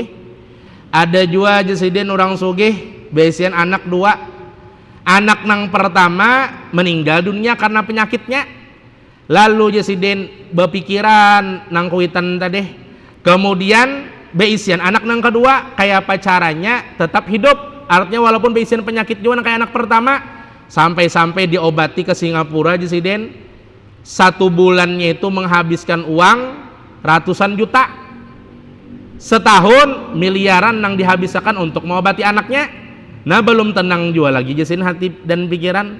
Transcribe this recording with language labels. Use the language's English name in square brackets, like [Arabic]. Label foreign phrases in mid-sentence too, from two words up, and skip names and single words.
[Banjar] Ada juga jasidin orang sugih, baisian anak dua. [Indonesian] Anak nang pertama meninggal dunia karena penyakitnya. [Banjar] Lalu jasidin berpikiran nang kuitan tadi. Kemudian baisian anak nang kedua, kayak apa caranya tetap hidup. Artinya walaupun baisian penyakit juga kayak anak pertama, sampai-sampai diobati ke Singapura jasidin. [Indonesian] 1 bulannya itu menghabiskan uang ratusan juta, setahun miliaran yang dihabiskan untuk mengobati anaknya. [Banjar] Nah belum tenang juga lagi jasin hati dan pikiran.